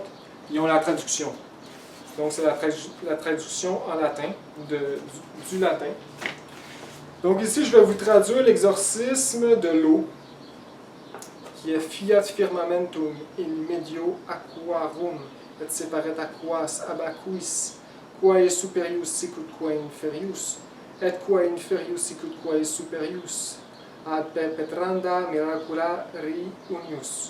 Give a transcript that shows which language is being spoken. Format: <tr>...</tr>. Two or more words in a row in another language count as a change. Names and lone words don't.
<fr>Ils ont la traduction. Donc, c'est la traduction en latin, du latin. Donc, ici, je vais vous traduire l'exorcisme de l'eau, qui est</fr> <la>fiat firmamentum in medio aquarum. Et separet aquas ab aquis, quae superius sicut quae inferius, et quae inferius sicut quae superius, ad perpetranda miraculari unius.</la>